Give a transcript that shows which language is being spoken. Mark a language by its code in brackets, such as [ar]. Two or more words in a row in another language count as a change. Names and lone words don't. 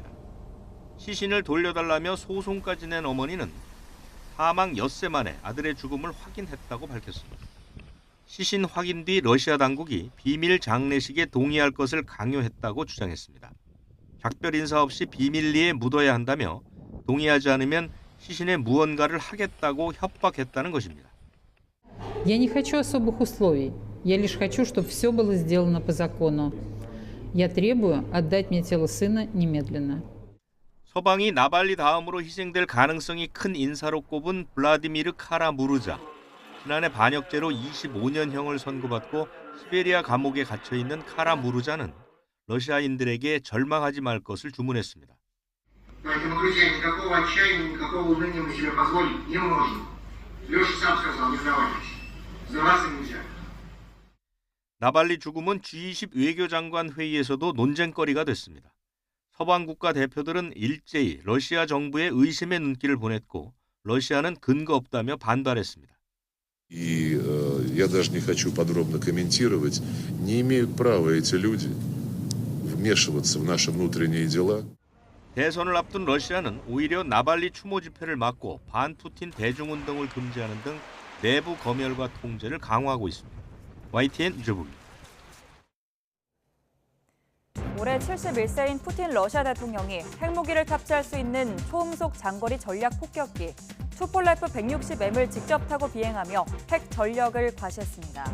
[ko] 시신을 돌려달라며 소송까지 낸 어머니는 사망 엿새 만에 아들의 죽음을 확인했다고 밝혔습니다. 시신 확인 뒤 러시아 당국이 비밀 장례식에 동의할 것을 강요했다고 주장했습니다. 작별 인사 없이 비밀리에 묻어야 한다며 동의하지 않으면 시신에 무언가를 하겠다고 협박했다는 것입니다. [ru] Я не хочу особых условий. Я лишь хочу, чтобы все было сделано по закону. Я требую отдать мне тело сына немедленно. [ko] 서방이 나발리 다음으로 희생될 가능성이 큰 인사로 꼽은 블라디미르 카라무르자. 지난해 반역죄로 25년형을 선고받고 시베리아 감옥에 갇혀 있는 카라무르자는 러시아인들에게 절망하지 말 것을 주문했습니다. 나발리 죽음은 G20 외교장관 회의에서도 논쟁거리가 됐습니다. 서방 국가 대표들은 일제히 러시아 정부에 의심의 눈길을 보냈고 러시아는 근거 없다며 반발했습니다. [ru] И я даже не хочу подробно комментировать, не имеют права эти люди вмешиваться в наши внутренние дела. [ko] 대선을 앞둔 러시아는 오히려 나발리 추모 집회를 막고 반푸틴 대중운동을 금지하는 등 내부 검열과 통제를 강화하고 있습니다. YTN 유재복입니다. 올해 71세인 푸틴 러시아 대통령이 핵무기를 탑재할 수 있는 초음속 장거리 전략 폭격기 투폴레프 160M을 직접 타고 비행하며 핵 전력을 과시했습니다.